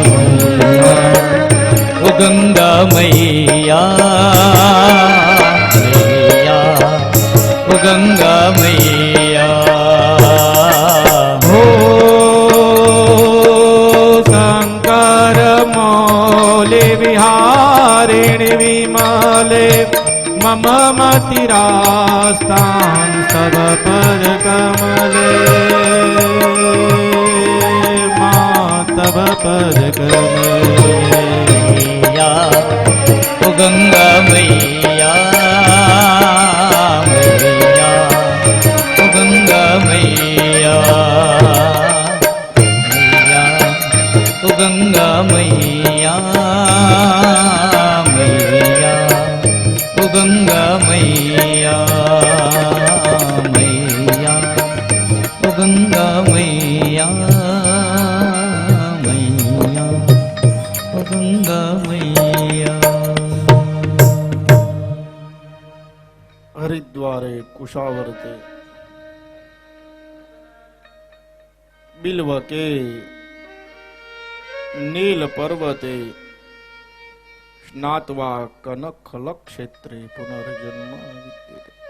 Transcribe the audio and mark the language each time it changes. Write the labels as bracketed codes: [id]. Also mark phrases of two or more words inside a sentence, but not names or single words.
[hi] ओ गंगा मैया ओ गंगा मैया [sa] हो शंकर मौले विहारिणी विमले मम मतिरास्तां तव पद कमले मां तव पद कमले. [hi] ओ गंगा मैया ओ गंगा मैया ओ गंगा मैया मैया ओ गंगा मैया मैया ओ गंगा मैया मैया ओ गंगा मैया. [sa] હરિદ્વારે કુશાવર્તે બિલ્વકે નીલ પર્વતે સ્નાત્વા કનખલ ક્ષેત્રે પુનર્જન્મ વિદ્યતે.